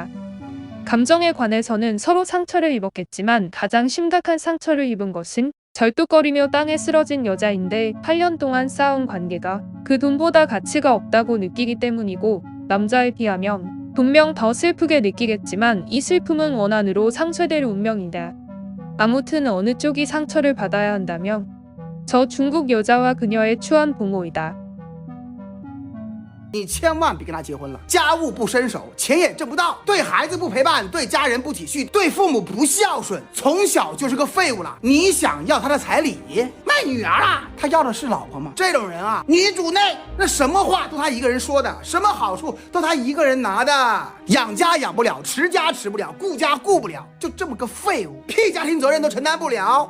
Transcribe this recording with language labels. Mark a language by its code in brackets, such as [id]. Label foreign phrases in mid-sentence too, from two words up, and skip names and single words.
[ko] 감정에 관해서는 서로 상처를 입었겠지만 가장 심각한 상처를 입은 것은 절뚝거리며 땅에 쓰러진 여자인데 8년 동안 쌓은 관계가 그 돈보다 가치가 없다고 느끼기 때문이고, 남자에 비하면 분명 더 슬프게 느끼겠지만 이 슬픔은 원한으로 상쇄될 운명이다. 아무튼 어느 쪽이 상처를 받아야 한다면 저 중국 여자와 그녀의 추한 부모이다. [zh] 你千万别跟他结婚了，家务不伸手，钱也挣不到，对孩子不陪伴，对家人不体恤，对父母不孝顺，从小就是个废物了。你想要他的彩礼，卖女儿啊？他要的是老婆吗？这种人啊，女主内，那什么话都他一个人说的，什么好处都他一个人拿的，养家养不了，持家持不了，顾家顾不了，就这么个废物，屁家庭责任都承担不了。